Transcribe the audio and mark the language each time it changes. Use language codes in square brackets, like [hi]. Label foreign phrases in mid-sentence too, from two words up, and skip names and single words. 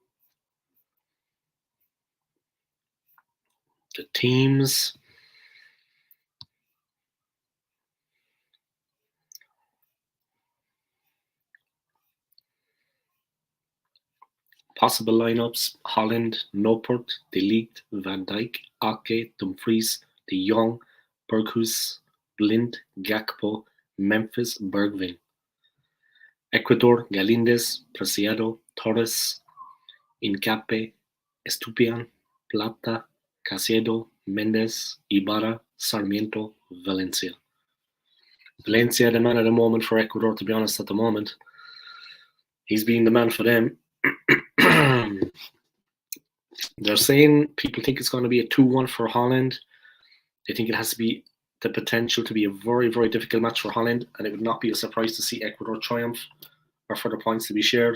[en] The teams. Possible lineups: Holland, Noppert, De Ligt, Van Dijk, Ake, Dumfries, De Jong, Berghuis, Blind, Gakpo, Memphis, Bergwijn. Ecuador: Galíndez, Preciado, Torres, Incape, Estupiñán, Plata, Caicedo, Mendes, Ibarra, Sarmiento, Valencia. Valencia, the man at the moment for Ecuador, to be honest, at the moment. He's being the man for them. They're saying people think it's going to be a 2-1 for Holland. They think it has to be the potential to be a very, very difficult match for Holland, and it would not be a surprise to see Ecuador triumph or for the points to be shared.